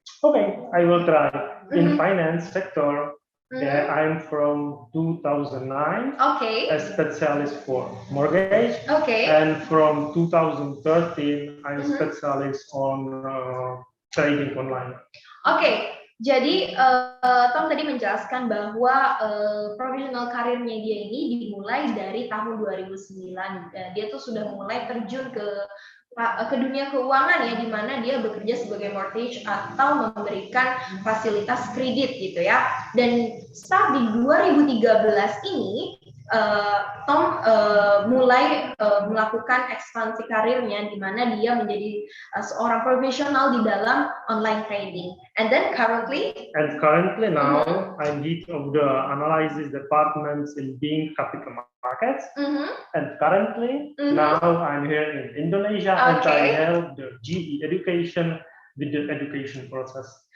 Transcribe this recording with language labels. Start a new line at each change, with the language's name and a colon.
English: Okay, I will try. In finance sector, I'm from 2009. Okay. A specialist for mortgage. Okay. And from 2013, I'm specialist on trading online.
Indonesian: Oke, jadi Tom tadi menjelaskan bahwa profesional karirnya dia ini dimulai dari tahun 2009. Dia tuh sudah mulai terjun ke dunia keuangan ya, di mana dia bekerja sebagai mortgage atau memberikan fasilitas kredit gitu ya. Dan start di 2013 ini Tom mulai melakukan ekspansi karirnya, di mana dia menjadi seorang profesional di dalam online trading.
English: And currently now I'm lead of the analysis departments in Bank capital markets. And currently now I'm here in Indonesia and I help the GE education with the education process.